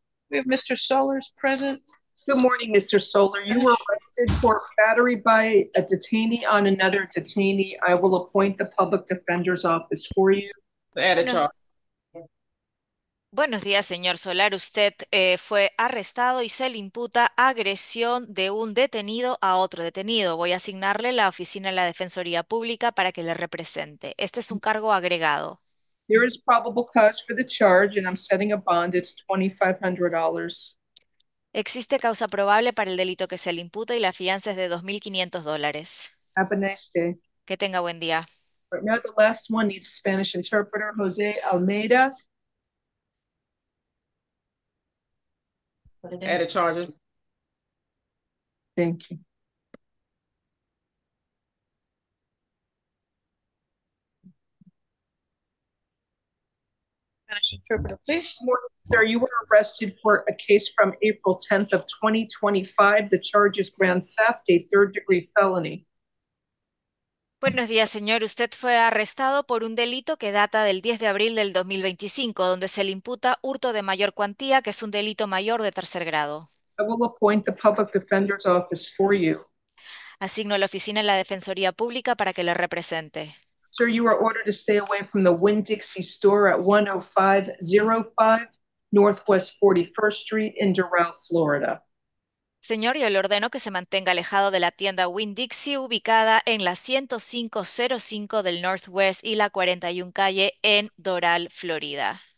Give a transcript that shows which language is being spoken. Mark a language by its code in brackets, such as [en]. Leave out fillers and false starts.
[en] We have Mr. Solers present. Good morning, Mr. Solar. You were arrested for battery by a detainee on another detainee. I will appoint the public defender's office for you. [es] Buenos días, señor Solar. Usted fue arrestado y se le imputa agresión de un detenido a otro detenido. Voy a asignarle la oficina de la Defensoría Pública para que le represente. Este es un cargo agregado. [en] There is probable cause for the charge, and I'm setting a bond. It's $2,500. [es] Existe causa probable para el delito que se le imputa y la fianza es de $2,500. [en] Have a nice day. [es] Que tenga buen día. [en] Right now, the last one needs a Spanish interpreter, Jose Almeida. Added charges. Thank you. Spanish interpreter, please. Sir, you were arrested for a case from April 10th of 2025. The charge is grand theft, a third-degree felony. [es] Buenos días, señor. Usted fue arrestado por un delito que data del 10 de abril del 2025, donde se le imputa hurto de mayor cuantía, que es un delito mayor de tercer grado. [en] I will appoint the public defender's office for you. [es] Asigno a la oficina en la Defensoría Pública para que le represente. [en] Sir, you are ordered to stay away from the Winn-Dixie store at 10505 Northwest 41st Street in Doral, Florida. [es] Señor, yo le ordeno que se mantenga alejado de la tienda Winn-Dixie ubicada en la 10505 del Northwest y la 41 calle en Doral, Florida.